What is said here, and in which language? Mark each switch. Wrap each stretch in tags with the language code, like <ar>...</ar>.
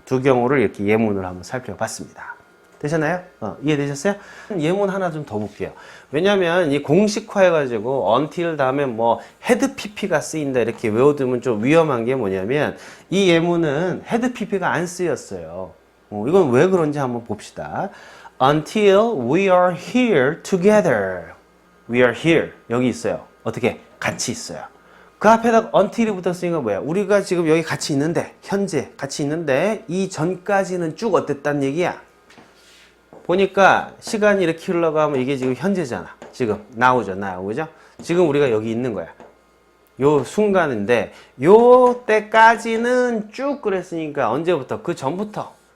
<ko>두 경우를 이렇게 예문을 한번 살펴봤습니다. 되셨나요? 이해되셨어요? 예문 하나 좀 더 볼게요. 왜냐면 이 공식화해가지고 until 다음에 뭐 had pp가 쓰인다 이렇게 외워두면 좀 위험한 게 뭐냐면 이 예문은 had pp가 안 쓰였어요. 이건 왜 그런지 한번 봅시다.</ko> <en>Until we are here together. We are here.</en> <ko>여기 있어요. 어떻게? 같이 있어요. 그 앞에다 until이 붙었으니까 뭐야? 우리가 지금 여기 같이 있는데, 현재 같이 있는데, 이 전까지는 쭉 어땠단 얘기야? 보니까 시간이 이렇게 흘러가면 이게 지금 현재잖아. 지금 now죠, now. 그죠? 지금 우리가 여기 있는 거야. 요 순간인데, 요 때까지는 쭉 그랬으니까 언제부터? 그 전부터.</ko>